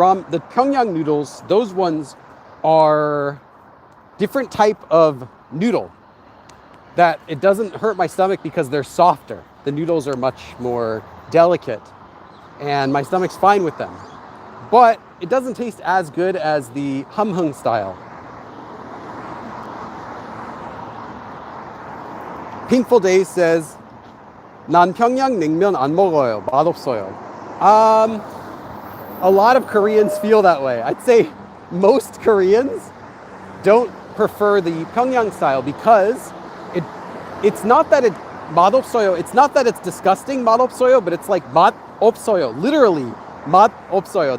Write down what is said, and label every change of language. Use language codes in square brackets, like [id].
[en] The Pyongyang noodles, those ones are different type of noodle that it doesn't hurt my stomach because they're softer. The noodles are much more delicate and my stomach's fine with them. But it doesn't taste as good as the hamhung style. [ko] Pinkful Days says, 난 평양 냉면 안 먹어요. 맛없어요. [en] A lot of Koreans feel that way. I'd say most Koreans don't prefer the Pyongyang style because it's not that it 맛없어요. It's not that it's disgusting 맛없어요, but it's like 맛없어요. Literally 맛없어요.